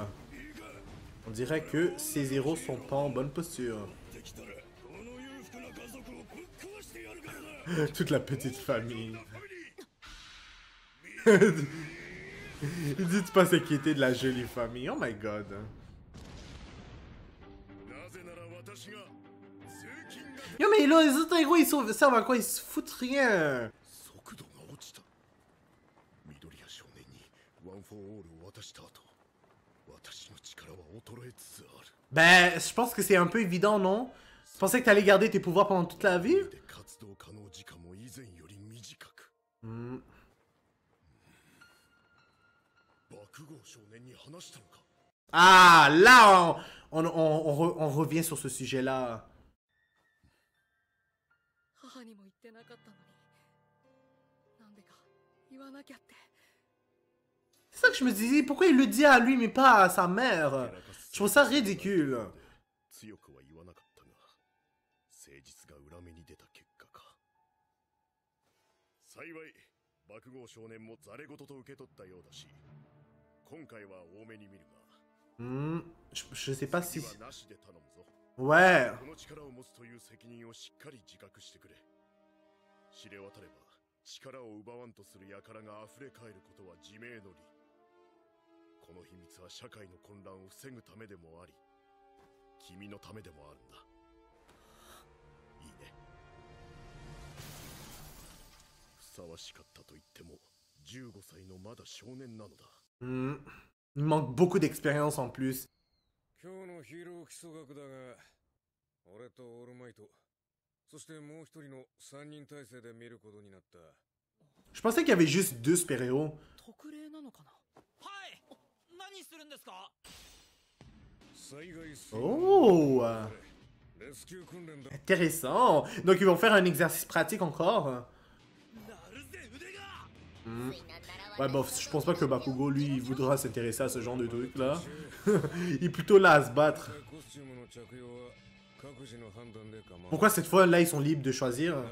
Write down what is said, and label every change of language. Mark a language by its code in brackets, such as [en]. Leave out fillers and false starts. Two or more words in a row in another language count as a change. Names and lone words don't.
[fr] On dirait que ces héros sont pas en bonne posture. Toute la petite famille. Dites pas s'inquiéter de la jolie famille. [en] Oh my god. [ja] なぜなら私が税金が [fr] Yo, mais là, les autres héros, servent à quoi? Ils se foutent rien. [ja] 速度が落ちた緑谷少年にワン・フォー・オールを渡した後私の力は衰えつつある [fr] Ben, je pense que c'est un peu évident, non? Tu pensais que t'allais garder tes pouvoirs pendant toute la vie? [ja] で活動可能時間も以前より短く Hmm. 爆豪少年に話したのか [fr] Ah, là, on revient sur ce sujet-là. [ja] 母にも言ってなかったのになんでか言わなきゃって [fr] C'est ça que je me disais, pourquoi il le dit à lui mais pas à sa mère? Je trouve ça ridicule. [ja] 強くは言わなかったが誠実が裏目に出た結果か幸い爆豪少年もザレ言と受け取ったようだし今回は多めに見るが [fr] Hmm. Je sais pas si... [ja] 次はなしで頼むぞ [fr] Ouais. [ja] この力を持つという責任をしっかり自覚してくれ知れ渡れば力を奪わんとする輩が溢れ返ることは自明の理この秘密は社会の混乱を防ぐためでもあり君のためでもあるんだいいねふさわしかったと言っても15歳のまだ少年なのだ Hmm. [fr] Il manque beaucoup d'expérience en plus. [ja] 今日のヒーロー基礎学だが俺とオールマイトそしてもう一人の3人体制で見ることになった。 [fr] Je pensais qu'il y avait juste 2 super-héros. [ja] 特例なのかな。はい。何するんですか。 [fr] Oh! Intéressant! Donc ils vont faire un exercice pratique encore. Ouais, bon, je pense pas que Bakugo, lui, il voudra s'intéresser à ce genre de truc là. Il est plutôt là à se battre. Pourquoi cette fois là ils sont libres de choisir?